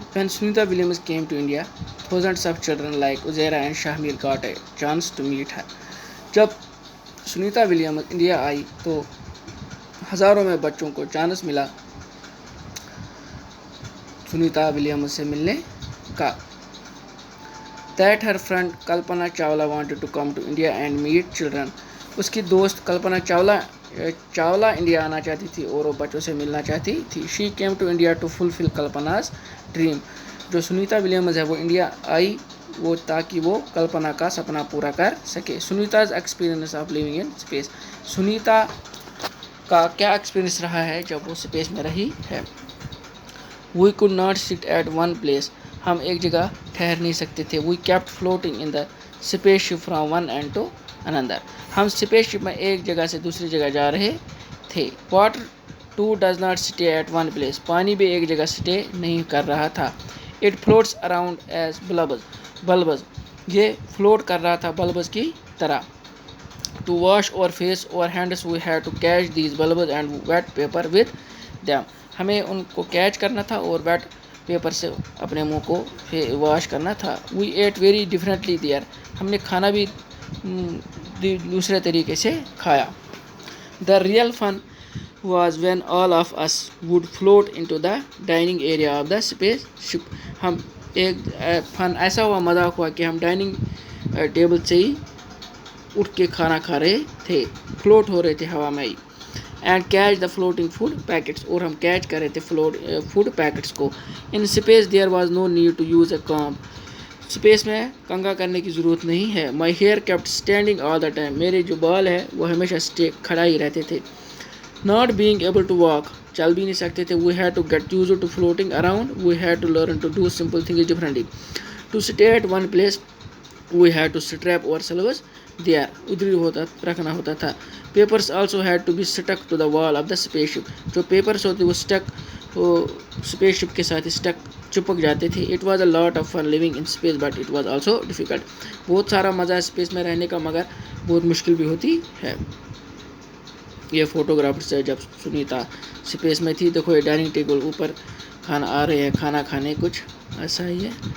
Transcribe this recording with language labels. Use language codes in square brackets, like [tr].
[en] When Sunita Williams came to India, thousands of children like Uzaira and Shahmir got a chance to meet her. [ur] جب Sunita Williams India I تو ہزاروں میں بچوں کو chance ملا Sunita Williams سے ملنے کا. [en] That her friend Kalpana Chawla wanted to come to India and meet children. [ur] اس کی دوست کلپنا چاولہ انڈیا آنا چاہتی تھی اور وہ بچوں سے ملنا چاہتی تھی. [en] She came to India to fulfill Kalpana's dream. [ur] جو سنیتا ولیمز ہے وہ انڈیا آئی وہ تاکہ وہ کلپنا کا سپنا پورا کر سکے. [en] Sunita's experience of living in space. [ur] Sunita کا کیا ایکسپیرینس رہا ہے جب وہ اسپیس میں رہی ہے. [en] We could not sit at one place. [ur] ہم ایک جگہ ٹھہر نہیں سکتے تھے. [en] We kept floating in the spaceship from one end to another. [ur] ہم اسپیس شپ میں ایک جگہ سے دوسری جگہ جا رہے تھے. [en] Water too does not stay at one place. [ur] پانی بھی ایک جگہ سٹے نہیں کر رہا تھا. [en] It floats around as bulbs. [ur] یہ فلوٹ کر رہا تھا بلبز کی طرح. [en] To wash our face or hands we had to catch these bulbs and wet paper with them. [ur] ہمیں ان کو کیچ کرنا تھا اور ویٹ پیپر سے اپنے منہ کو واش کرنا تھا. [en] We ate very differently there. [ur] ہم نے کھانا بھی دوسرے طریقے سے کھایا. [en] The real fun was when all of us would float into the dining area of the spaceship. [ur] ہم ایک فن ایسا ہوا مذاق ہوا کہ ہم ڈائننگ ٹیبل سے ہی اٹھ کے کھانا کھا رہے تھے. فلوٹ ہو رہے تھے ہوا میں ہی. [en] And catch the floating food packets. [ur] اور ہم کیچ کر رہے تھے فوڈ پیکٹس کو. [en] In space there was no need to use a comb. [ur] Space میں کنگھا کرنے کی ضرورت نہیں ہے. [en] My hair kept standing all the time. [ur] میرے جو بال ہے وہ ہمیشہ کھڑا ہی رہتے تھے. [en] Not being able to walk. [ur] چل بھی نہیں سکتے تھے. [en] We had to get used to floating around. We had to learn to do simple things differently. To stay at one place we had to strap ourselves there. [ur] ادھر ہی رکھنا ہوتا تھا. [en] Papers also had to be stuck to the wall of the spaceship. [ur] جو papers ہوتے وہ space شپ کے ساتھ چپک جاتے تھے. [en] It was a lot of fun living in space but it was also difficult. [ur] بہت سارا مزہ اسپیس میں رہنے کا مگر بہت مشکل بھی ہوتی ہے. یہ فوٹوگرافرس ہے جب سنیتا اسپیس میں تھی. دیکھو یہ ڈائننگ ٹیبل اوپر کھانا آ رہے ہیں کھانا کھانے کچھ ایسا ہی ہے.